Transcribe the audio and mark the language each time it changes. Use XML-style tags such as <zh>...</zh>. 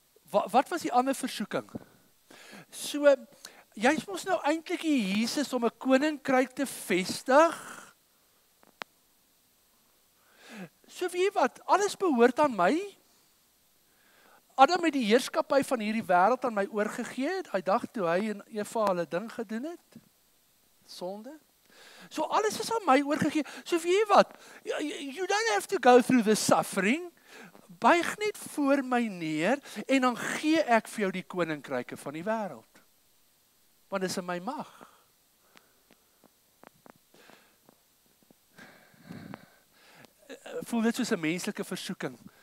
<af>Wat was die ander versoeking? So, jy's mos nou eintlik hier Jesus om 'n koninkryk te vestig. So weet jy wat, alles behoort aan my. Adam het die heerskappy van hierdie wêreld aan my oorgegee, daai dag toe hy en Eva hulle ding gedoen het. Sonde. So alles is aan my oorgegee. So weet jy wat?</af> <en>You don't have to go through the suffering.</en> <af>Buig net voor my neer en dan gee ek vir jou die koninkryke van die wêreld. Want dit is in my mag. Voel dit soos 'n menslike versoeking.</af>